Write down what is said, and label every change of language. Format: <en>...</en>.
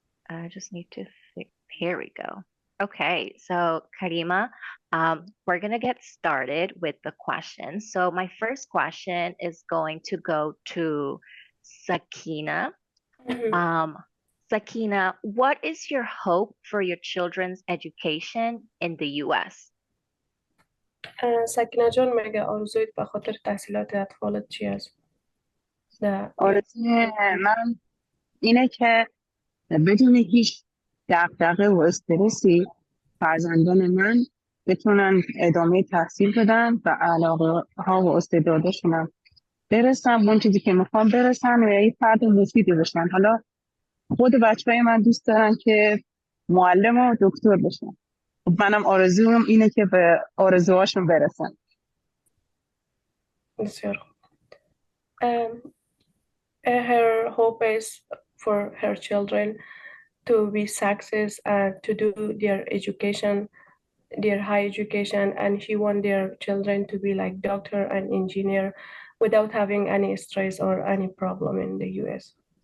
<en>I just need to here we go. Okay, so Karima, we're gonna get started with the questions. So my first question is going to go to Sakina. Sakina, what is your hope for your children's education in the US?</en> <fa>سکینه جان مگه آرزویت به خاطر تحصیلات اطفالت چی است؟ آرزوی من اینه که بدون هیچ دغدغه و استرسی فرزندان من بتونن ادامه تحصیل بدن و علاقه ها و استعدادشون برسن به اون چیزی که میخوام برسن و یه فرد مفیدی بشن. حالا خود بچه‌های من دوست دارن که معلم و دکتر بشن. منم آرزوم اینه که به آرزوهاشون برسن. بسیار خوب.</fa> <en>Her hope is for her children to be success and to do their education, their high education, and she wants their children to be like doctor and engineer without having any stress or any problem in the US.</en>